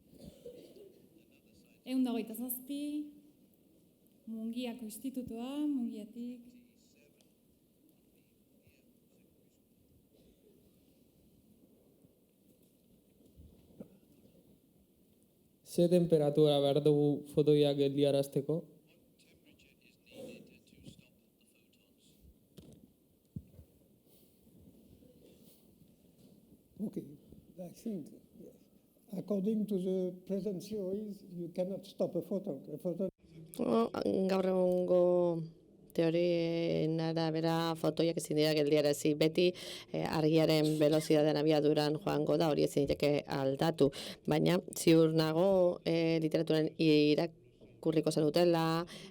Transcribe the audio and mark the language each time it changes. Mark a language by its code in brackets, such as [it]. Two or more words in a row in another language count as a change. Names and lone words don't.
[eu] 127, Mungiako Institutua, Mungiatik. Ze temperatura behar dugu fotoiak geldiarazteko? [en] Okay, I think according to the present theories, you cannot stop a photon. [eu] Gaur egungo teorien arabera fotoiak ezin dira geldiarazi, beti argiaren velozidadean abiaduran joango da, hori ezin daiteke aldatu, baina ziur nago literaturan irakurriko zenutela